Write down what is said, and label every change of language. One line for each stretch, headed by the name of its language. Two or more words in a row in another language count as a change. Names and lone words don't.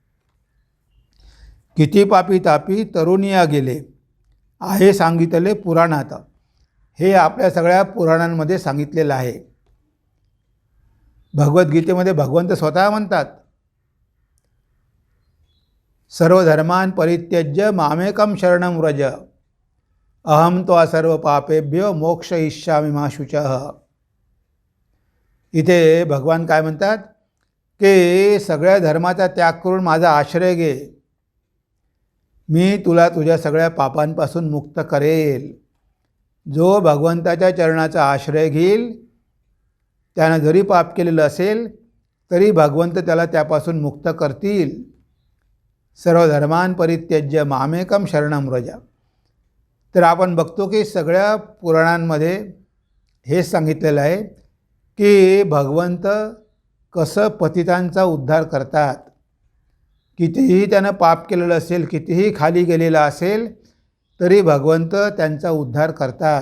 Marathi: किती पापी तापी तरुणिया गेले आहे सांगितले पुराणात. हे आपल्या सगळ्या पुराणांमध्ये सांगितलेलं आहे. भगवद्गीतेमध्ये भगवंत स्वतः म्हणतात,
Sanskrit: सर्व धर्मान परित्यज्य मामेकम शरणं व्रज अहम त्वा सर्व पापेभ्यो मोक्षयिष्यामि मा शुचः.
Marathi: इथे भगवान काय म्हणतात की सगळ्या धर्माचा त्याग करून माझा आश्रय घे, मी तुला तुझ्या सगळ्या पापांपासून मुक्त करेल. जो भगवंताच्या चरणाचा आश्रय घेईल त्यानं जरी पाप केलेलं असेल तरी भगवंत त्याला त्यापासून मुक्त करतील.
Sanskrit: सर्व धर्मान परित्यज्य मामेकम शरणं व्रज.
Marathi: तर आपण बघतो की सगळ्या पुराणांमध्ये हेच सांगितलेलं आहे की भगवंत कसं पतितांचा उद्धार करतात. कितीही त्यानं पाप केलेलं असेल, कितीही खाली गेलेलं असेल, तरी भगवंत त्यांचा उद्धार करतात.